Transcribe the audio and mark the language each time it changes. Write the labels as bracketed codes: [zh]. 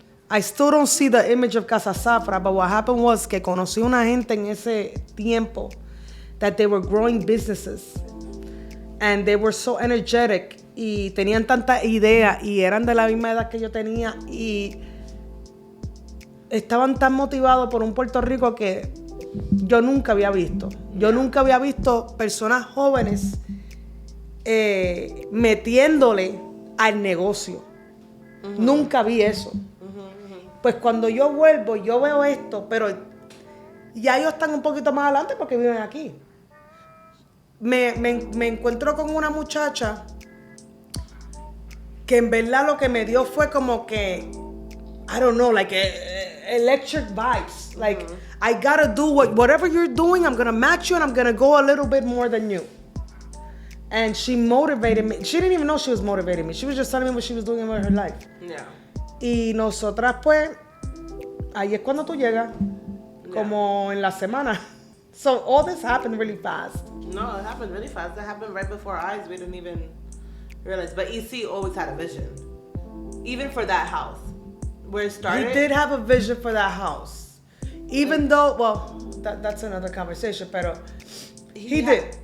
[en] I still don't see the image of Casa Saffra, but what happened was [es] que conocí una gente en ese tiempo [en] that they were growing businesses. And they were so energetic [es] y tenían tanta idea y eran de la misma edad que yo tenía y estaban tan motivados por un Puerto Rico que yo nunca había visto. Yo nunca había visto personas jóvenes metiéndole al negocio. Nunca vi eso. Pues cuando yo vuelvo, yo veo esto, pero ya ellos están un poquito más adelante porque viven aquí. Me encuentro con una muchacha que en verdad lo que me dio fue como que, [en] I don't know, like electric vibes. Like, I gotta do whatever you're doing, I'm gonna match you and I'm gonna go a little bit more than you. And she motivated me. She didn't even know she was motivating me. She was just telling me what she was doing with her life. Yeah. [es] Y nosotras pues, ahí es cuando tú llegas, como en la semana. [en] So all this happened really fast. No, it happened really fast. It happened right before our eyes. We didn't even realize. But EC always had a vision. Even for that house. Where it started. He did have a vision for that house. Even though, well, that's another conversation, pero he did.